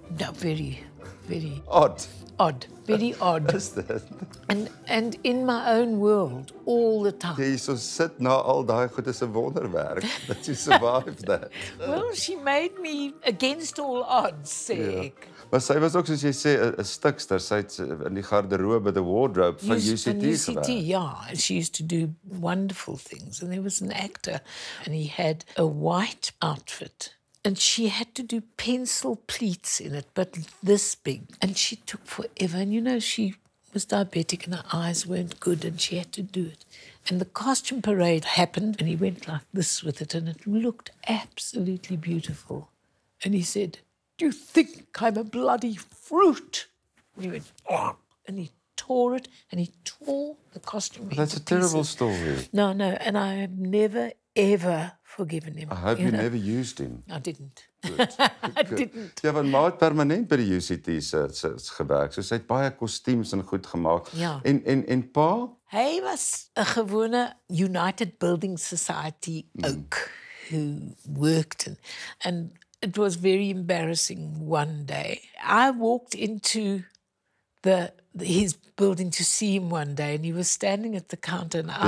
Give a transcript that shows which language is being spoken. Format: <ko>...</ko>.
<en>No, very, very Odd. odd, very odd.</en> <af>Is dit?</af> <en>And in my own world all the time.</en> <af>Jy so sit na al daai goed is 'n wonderwerk</af> <en>that you survived that. Well, she made me against all odds,</en> <af>sê ek. Maar sy was ook soos jy sê 'n stukster, sy het in die garderobe,</af> <en>the wardrobe</en> <af>van Van UCT gewerk.</af> <en>yeah. And she used to do wonderful things. And there was an actor, and he had a white outfit. And she had to do pencil pleats in it, but this big. And she took forever. And you know, she was diabetic and her eyes weren't good, and she had to do it. And the costume parade happened, and he went like this with it, and it looked absolutely beautiful. And he said, "Do you think I'm a bloody fruit?" And he went, "Oh," and he tore it, and he tore the costume into That's a terrible pieces. story. No, and I have never, ever forgiven him. I hope you never used him. I didn't. Good. I didn't.</en> <af>Ja, want ma het permanent by die UCT se gewerk. So sy het baie kostuums en goed gemaak. Ja. En pa? Hy was 'n gewone</af> <en>United Building Society oak who worked and it was very embarrassing one day. I walked into his building to see him one day, and he was standing at the counter, and I</en>